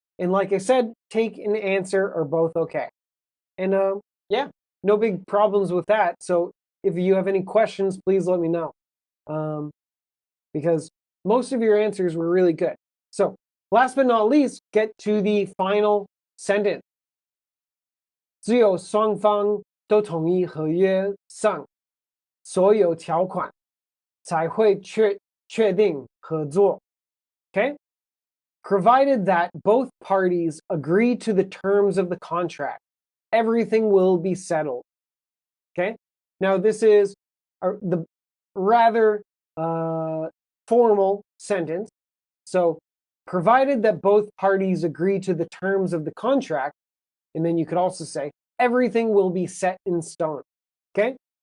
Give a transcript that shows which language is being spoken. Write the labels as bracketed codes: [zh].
[en] And like I said, take and answer are both okay. And yeah, no big problems with that. So if you have any questions, please let me know. Because most of your answers were really good. So last but not least, get to the final sentence. [zh] 只有双方都同意合约上所有条款，才会确定合作. [en] Okay? Provided that both parties agree to the terms of the contract, everything will be settled. Okay? Now, this is the rather formal sentence. So, provided that both parties agree to the terms of the contract, and then you could also say, everything will be set in stone. Okay?